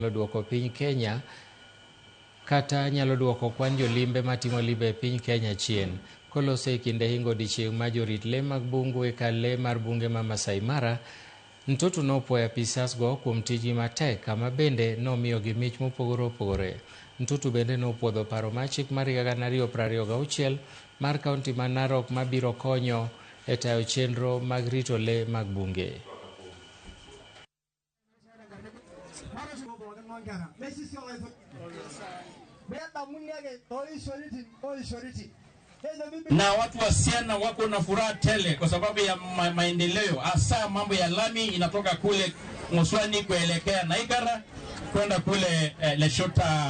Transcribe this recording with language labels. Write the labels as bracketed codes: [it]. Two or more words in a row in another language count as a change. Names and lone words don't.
[luo] duoko piny Kenya kata nyalo duoko kwan jolimbe matimo limbe e piny Kenya chien kolose kinde hingo odiechieng' ma jorit le mag bungu e kar le mar bunge ma Masai Mara. Ntutu nopuoyo apisas go kuom tijgi matek kama bende nomiyogi mich mopogore opogore. Ntutu bende nopuodho paro mar chik mar 2026 mar kaunti ma Narok mabiro konyo e tayo chenro mag rito le mag bunge. [sw] Na watu wa Siaya wako na furaha tele kwa sababu ya maendeleo, hasa mambo ya lami inatoka kule Muswani kuelekea Naikara kwenda kule Leshota.